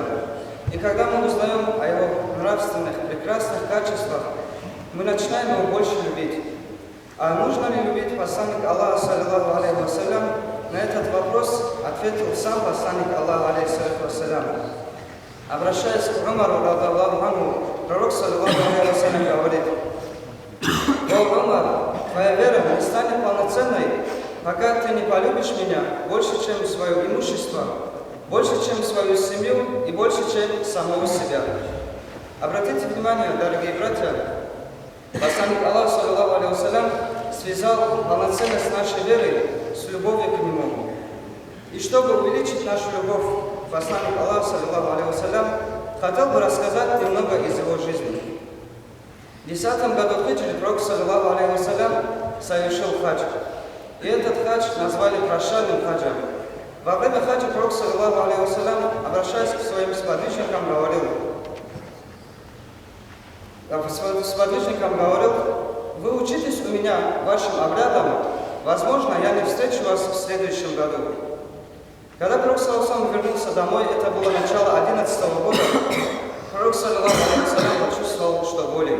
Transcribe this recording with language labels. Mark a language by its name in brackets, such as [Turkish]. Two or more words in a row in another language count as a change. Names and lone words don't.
[Russian] И когда мы узнаем о его нравственных, прекрасных качествах, мы начинаем его больше любить. А нужно ли любить посланника Аллаха, [Arabic] صلى الله عليه وسلم? [Russian] На этот вопрос ответил сам посланник Аллаха, [Arabic] عليه الصلاة والسلام. [Russian] Обращаясь к Умару, [Arabic] رضي الله عنه, [Russian] пророк, [Arabic] صلى الله عليه وسلم, [Russian] говорит: «О Умар, твоя вера не станет полноценной, пока ты не полюбишь меня больше, чем свое имущество, больше, чем свою семью и больше, чем самого себя». Обратите внимание, дорогие братья, посланник Аллаха, [Arabic] صلى الله عليه وسلم, [Russian] связал полноценность нашей веры с любовью к Нему. И чтобы увеличить нашу любовь, посланник Аллаха, [Arabic] صلى الله عليه وسلم, [Russian] хотел бы рассказать немного из его жизни. В 10 году хиджры пророк, [Arabic] صلى الله عليه وسلم, [Russian] совершил хадж. И этот хадж назвали прощальным хаджем. Во время хаджа пророк, [Arabic] صلى الله عليه وسلم, [Russian] обращаясь к своим сподвижникам, говорил: «Вы учитесь у меня вашим обрядам, возможно, я не встречу вас в следующем году». Когда пророк саллаллаху вернулся домой, это было начало 11-го года, пророк [Arabic] صلى الله عليه وسلم [Russian] почувствовал, что болен.